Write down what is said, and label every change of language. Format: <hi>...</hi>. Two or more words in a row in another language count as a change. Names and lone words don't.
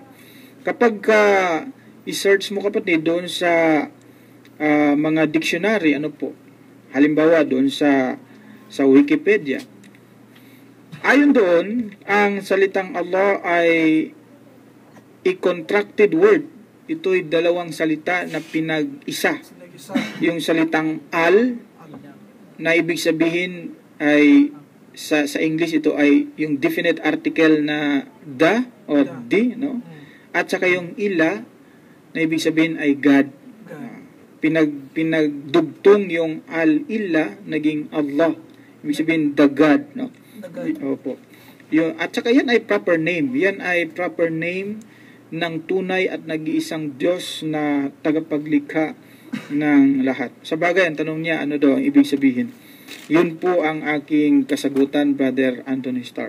<tl>Kapag i-search mo, kapatid, doon sa mga dictionary, halimbawa doon sa Wikipedia, ayon doon, ang salitang Allah ay</tl> <en>i-contracted word.</en> <tl>Ito'y 2 salita na pinag-isa. Yung salitang al, na ibig sabihin ay sa English ito ay yung</tl> <en>definite article</en> <tl>na</tl> <en>the or the,</en> <tl>no? At saka yung ila, na na ibig sabihin ay God. Pinagdugtong yung al-illa, naging Allah. Ibig sabihin,</tl> <en>the God. No? The God.</en> <tl>Opo. At saka yan ay</tl> <en>proper name.</en> <tl>Yan ay</tl> <en>proper name</en> <tl>ng tunay at nag-iisang Diyos na tagapaglikha ng lahat. Sa bagay, ang tanong niya, ano daw ang ibig sabihin? Yun po ang aking kasagutan, Brother Anthony Starr.</tl>